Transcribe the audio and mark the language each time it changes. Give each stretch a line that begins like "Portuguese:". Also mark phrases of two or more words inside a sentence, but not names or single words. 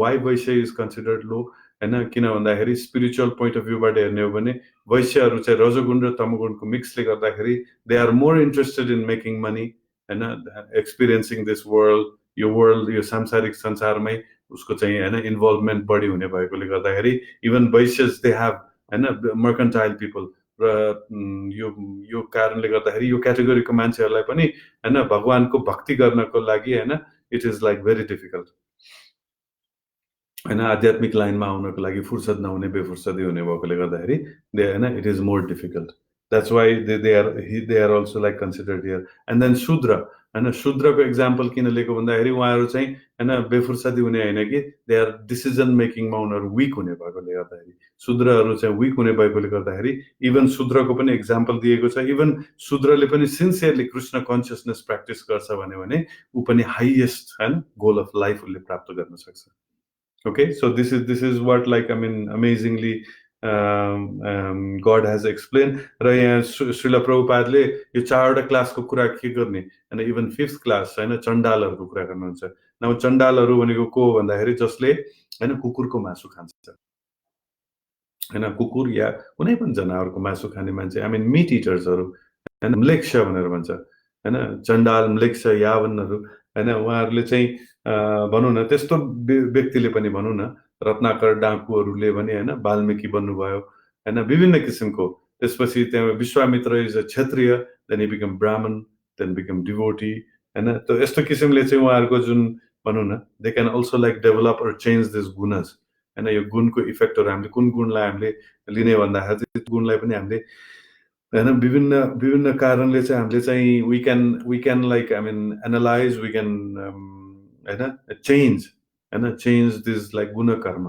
English: why Vaishya is considered low
Nepali: हैन? किन भन्दाखेरि
English: spiritual point of viewबाट
Nepali: हेर्ने हो भने वैश्यहरू चाहिँ रजोगुण र तमोगुणको मिक्सले गर्दाखेरि
English: they are more interested in making money
Nepali: हैन,
English: experiencing this world,
Nepali: यो सांसारिक संसारमै उसको चाहिँ हैन इन्भल्भमेन्ट बढी हुने भएकोले गर्दाखेरि
English: even Vaishyas they have
Nepali: हैन,
English: mercantile people.
Nepali: र यो कारणले गर्दाखेरि यो क्याटेगोरीको मान्छेहरूलाई पनि हैन भगवानको भक्ति गर्नको लागि हैन,
English: it is like very difficult
Nepali: हैन। आध्यात्मिक लाइनमा आउनको लागि फुर्सद नहुने, बेफुर्सदी हुने भएकोले गर्दाखेरि हैन,
English: it is more difficult. that's why they are also like considered here. and then Shudra
Nepali: हैन, शूद्रको एक्जाम्पल किन लिएको भन्दाखेरि उहाँहरू चाहिँ हैन बेफुर्सदी हुने होइन कि
English: they are decision makingमा
Nepali: उनीहरू विक हुने भएकोले गर्दाखेरि, शूद्रहरू चाहिँ विक हुने भएकोले गर्दाखेरि इभन शूद्रको पनि एक्जाम्पल दिएको छ। इभन शूद्रले पनि
English: sincerely Krishna consciousness practice
Nepali: गर्छ भने ऊ पनि हाइएस्ट हैन
English: goal of life
Nepali: उसले प्राप्त गर्न सक्छ।
English: Okay, so this is what, like, I mean, amazingly God has explained.
Nepali: र यहाँ श्रील प्रभुपादले यो 4वटा क्लासको कुरा के गर्ने, होइन, इभन 5th क्लास, होइन, चण्डालहरूको कुरा गर्नुहुन्छ। न चण्डालहरू भनेको को हो भन्दाखेरि जसले, होइन, कुकुरको मासु खान्छ, होइन, कुकुर या कुनै पनि जनावरको मासु खाने मान्छे,
English: I mean meat eatersहरू,
Nepali: होइन, म्लेच्छ भनेर भन्छ, होइन, चण्डाल, म्लेच्छ, यावनहरू, होइन, उहाँहरूले चाहिँ भनौँ न त्यस्तो व्यक्तिले पनि, भनौँ न, रत्नाकर डाकुहरूले पनि, होइन, वाल्मिकी बन्नुभयो, होइन, विभिन्न किसिमको। त्यसपछि त्यहाँ
English: Vishwamitra is a Kshatriya, then he become Brahman, then become devotee, होइन।
Nepali: त यस्तो किसिमले चाहिँ उहाँहरूको जुन, भनौँ न,
English: they can also like develop or change this gunas,
Nepali: होइन। यो गुणको इफेक्टहरू हामीले कुन गुणलाई हामीले लिने भन्दाखेरि त्यो गुणलाई पनि हामीले, होइन, विभिन्न विभिन्न कारणले चाहिँ हामीले चाहिँ
English: we can like, I mean, analyze, we can,
Nepali: होइन, चेन्ज, होइन,
English: change this like
Nepali: गुणकर्म।